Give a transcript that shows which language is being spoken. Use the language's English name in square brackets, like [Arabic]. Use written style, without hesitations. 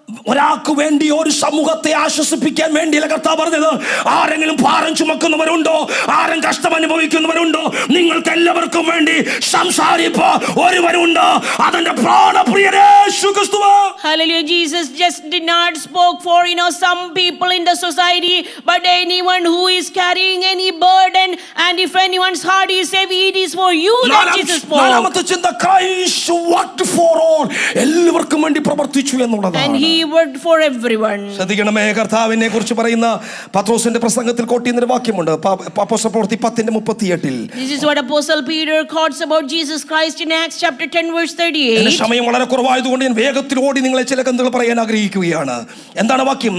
[Malayalam] ഒരാൾക്ക് വേണ്ടി ഒരു സമൂഹത്തെ ആശ്വസിപ്പിക്കാൻ വേണ്ടിയല്ല കർത്താവ് പറഞ്ഞത്. ആരെങ്കിലും ഭാരം ചുമക്കുന്നവരുണ്ടോ, ആരും കഷ്ടം അനുഭവിക്കുന്നവരുണ്ടോ, നിങ്ങൾക്ക് എല്ലാവർക്കും വേണ്ടി സംസാരിപ്പ് ഒരുവരുണ്ട്, അതെന്റെ പ്രാണപ്രിയരേ യേശു ക്രിസ്തു. [English] Hallelujah. Jesus just did not spoke for some people in the society, but anyone who is carrying any burden, and if anyone's heart is heavy, it is for you that Jesus spoke. [Malayalam] നാലാമത്തെ ചിന്ത, [English] Christ worked for all. [Malayalam] എല്ലാവർക്കും വേണ്ടി പ്രവർത്തിച്ചു എന്നുള്ളതാണ്. [English] And he worked for everyone. [Malayalam] ശ്രദ്ധിക്കണമേ, കർത്താവിനെ കുറിച്ച് പറയുന്ന പത്രോസിന്റെ പ്രസംഗത്തിൽ കോട്ടിയുന്ന വാക്യമുണ്ട്. അപ്പോസ്തല പ്രവൃത്തി 10:38. [English] This is what Apostle Peter quotes about Jesus Christ in Acts chapter 10 verse 38. [Malayalam] സമയം വളരെ കുറവായതുകൊണ്ട് ഞാൻ വേഗത്തിൽ ഓടി നിങ്ങളെ ചില കഥകൾ പറയാൻ ആഗ്രഹിക്കുകയാണ്. എന്താണ് വാക്യം?